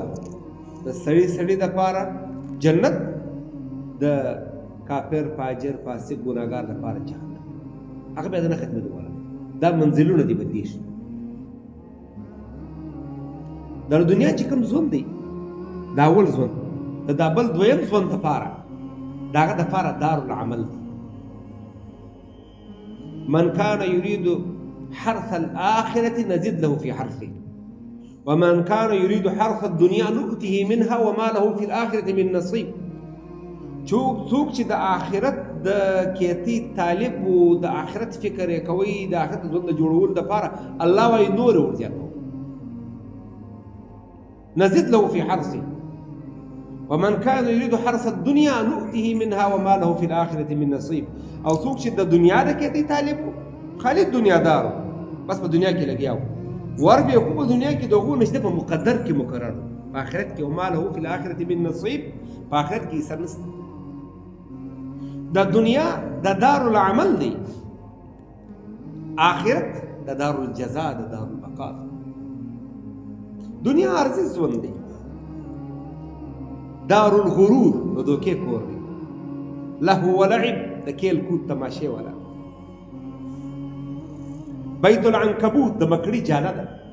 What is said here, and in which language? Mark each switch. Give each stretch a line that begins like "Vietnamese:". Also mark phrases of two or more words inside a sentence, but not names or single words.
Pashto: د سړي دپاره جنت، د کافر فاجر فاسق ګناهګار دپاره جهنم. هغه بیا د نه ختمېدو والا. دا منزلونه دي بدلیږي. د دنیا چې کوم ژوند دی دا اول ژوند، د دا بل دویم ژوند دپاره د هغه دپاره دارالعمل دی.
Arabic: من کان یرید حرث الآخرة نزد له في حرثه ومن كان يريد حرث الدنيا نؤته منها وما له في الآخرة من نصيب.
Pashto: څوک چې د آخرت د کیتی طالب و د آخرت فکر یې کوي، د آخرت ژوند د جوړولو دپاره، الله وایي نور یې ورزیاتوي.
Arabic: نزد له في حرثه ومن كان يريد حرث الدنيا نؤته منها وما له في الآخرة من نصيب.
Pashto: او څوک چې د دنیا د کیتی طالب و، خالي دنیا دارو، بس په دنیا کې لګیا و، ور به کو په دنیا کې دغه نشته، په مقدر کې مقرر، په آخرت کې
Arabic: وما له في الآخرة من نصيب،
Pashto: په آخرت کې سر نشته. د دنیا د دارالعمل دی، آخرت د دارالجزاء، د دارالبقاء. دنیا عرضی ژوند دی، دارالغرور د دوکې کور دی،
Arabic: لهو ولعب
Pashto: د کیل کود تماشې والا،
Arabic: بیت العنکبوت
Pashto: د مکړی جاله ده.